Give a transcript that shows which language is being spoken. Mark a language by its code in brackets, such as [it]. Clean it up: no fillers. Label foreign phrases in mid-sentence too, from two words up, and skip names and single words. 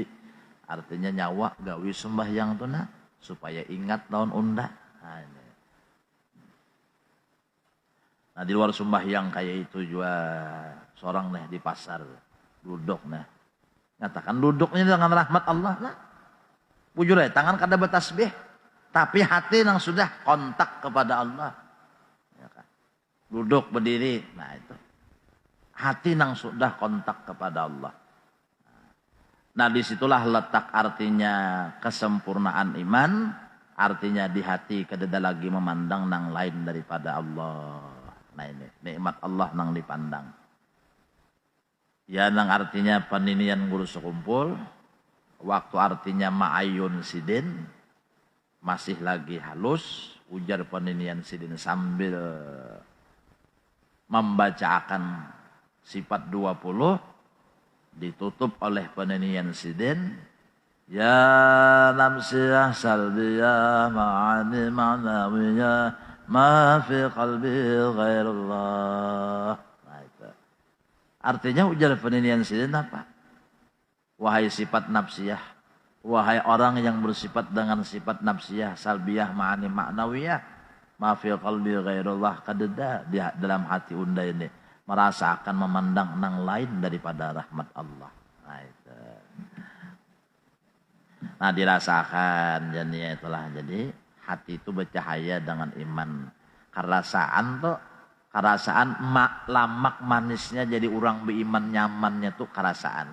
[bjn] Artinya nyawa gawi sembahyang tu nah supaya ingat lawan unda. Nah di luar sembahyang kayak itu juga seorang nih di pasar duduk nih. Nyatakan duduknya dengan rahmat Allah lah. Bujur ya tangan kada bertasbih tapi hati yang sudah kontak kepada Allah. Ya kan? Duduk berdiri. Nah itu hati yang sudah kontak kepada Allah. Nah disitulah letak artinya kesempurnaan iman. Artinya di hati kededa lagi memandang nang lain daripada Allah. Nah ini nikmat Allah nang dipandang. Ya nang artinya paninian guru sekumpul. Waktu artinya ma'ayun sidin. Masih lagi halus. Ujar paninian sidin sambil membacakan sifat 20 ditutup oleh penenian sidin. [ar] يا نمسية سلبية معاني معنوية ما في قلبي غير الله. [bjn] Nah, itu. Artinya ujar penenian sidin apa? Wahai sifat nafsiyah, wahai orang yang bersifat dengan sifat nafsiyah [ar] سلبية معاني معنوية ما في قلبي غير الله, [bjn] kadeda di dalam hati unda ini merasa akan memandang nang lain daripada rahmat Allah. Nah, itu. Nah dirasakan jadinya itulah, jadi hati itu bercahaya dengan iman. Kerasaan lamak manisnya jadi orang beriman nyamannya tuh kerasaan.